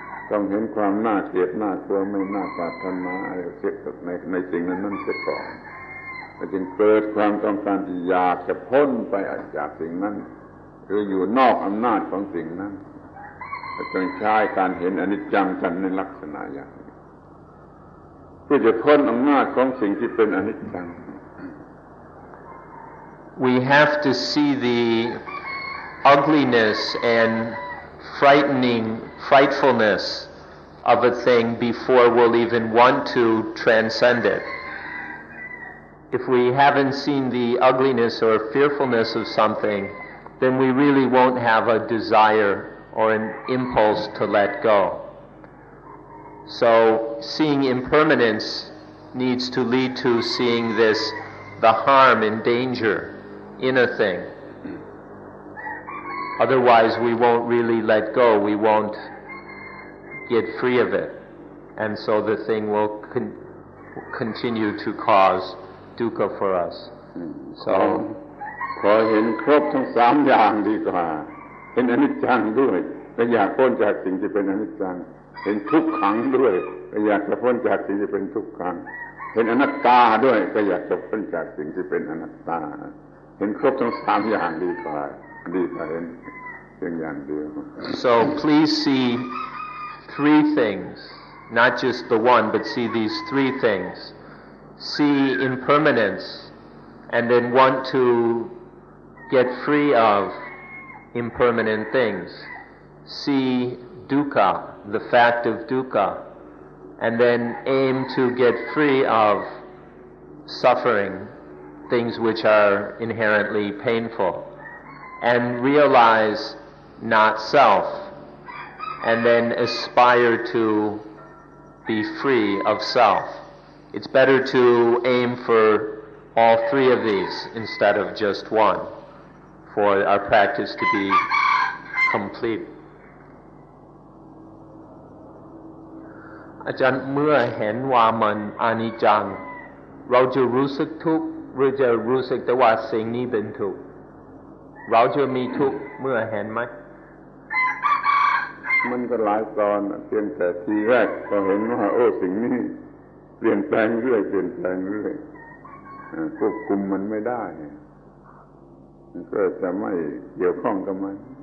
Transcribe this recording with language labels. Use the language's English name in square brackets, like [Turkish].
[Thai] ต้องเห็นความน่าเกลียดน่ากลัวไม่น่าปรารถนาอะไรเสียในสิ่งนั้นเสียก่อนเราจึงเกิดความต้องการที่อยากจะพ้นไปจากสิ่งนั้นคืออยู่นอกอำนาจของสิ่งนั้นเราจึงใช้การเห็นอนิจจังกันในลักษณะอย่างนี้เพื่อจะพ้นอำนาจของสิ่งที่เป็นอนิจจัง [English] We have to see the ugliness and frightfulness of a thing before we'll even want to transcend it. If we haven't seen the ugliness or fearfulness of something, then we really won't have a desire or an impulse to let go. So seeing impermanence needs to lead to seeing the harm and danger in a thing. Otherwise we won't really let go, we won't get free of it. And so the thing will continue to cause dukkha for us. So [Thai] ขอเห็นครบทั้งสามอย่างดีกว่าเห็นอนิจจังด้วยและอยากพ้นจากสิ่งที่เป็นอนิจจังเห็นทุกขังด้วยและอยากจะพ้นจากสิ่งที่เป็นทุกขังเห็นอนัตตาด้วยก็อยากจะพ้นจากสิ่งที่เป็นอนัตตาเห็นครบทั้งสามอย่างดีกว่าเห็นเพียงอย่างเดียว [English] So please see three things, not just the one, but see these three things. See impermanence and then want to get free of impermanent things. See dukkha, the fact of dukkha, and then aim to get free of suffering, things which are inherently painful, and realize not self, and then aspire to be free of self. It's better to aim for all three of these instead of just one, for our practice to be complete. [Thai] อาจารย์เมื่อเห็นว่ามันอนิจจังเราจะรู้สึกทุกข์หรือจะรู้สึกแต่ว่าสิ่งนี้เป็นทุกข์เราจะมีทุกข์เมื่อเห็นไหม มันก็หลายตอนเพียงแต่ทีแรกก็เห็นว่าโอ้สิ่งนี้เปลี่ยนแปลงเรื่อยเปลี่ยนแปลงเรื่อยควบคุมมันไม่ได้มันก็จะไม่เกี่ยวข้องกับมัน